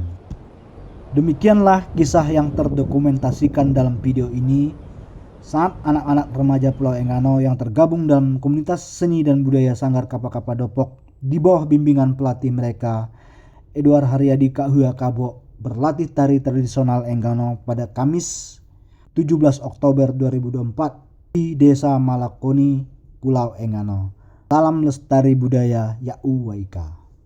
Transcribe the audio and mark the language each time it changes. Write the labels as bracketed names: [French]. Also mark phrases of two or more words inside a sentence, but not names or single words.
[Indonesian] Demikianlah kisah yang terdokumentasikan dalam video ini saat anak-anak remaja Pulau Enggano yang tergabung dalam komunitas seni dan budaya Sanggar Kapa-Kapa Dopok di bawah bimbingan pelatih mereka, Edward Haryadi Kahua Kabo, berlatih tari tradisional Enggano pada Kamis 17 Oktober 2024 di Desa Malakoni, Pulau Enggano. Salam lestari budaya Ya'u Waika.